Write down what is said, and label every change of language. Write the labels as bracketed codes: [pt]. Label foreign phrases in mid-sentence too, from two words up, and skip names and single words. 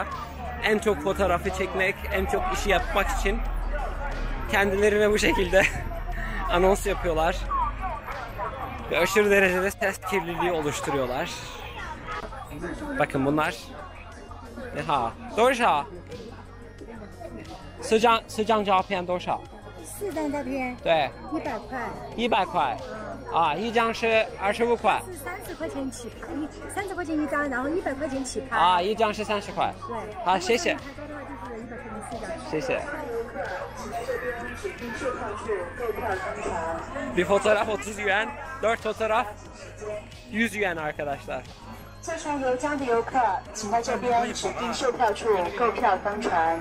[tr] En çok fotoğrafı çekmek, en çok işi yapmak için kendilerine bu şekilde anons yapıyorlar. Ve aşırı derecede ses kirliliği oluşturuyorlar. Bakın bunlar. Ha, [zh] 多少？四张照片多少？4张照片。对。 100块。 100块。啊，一张是25块。是30块钱起拍，30块钱一张，然后100块钱起拍。啊，一张是30块。对。好，谢谢。谢谢。 [tr] Bir fotoğraf 30 yuan, 4 fotoğraf 100 yuan arkadaşlar. [zh] 坐船游江的游客，请到这边指定售票处购票登船。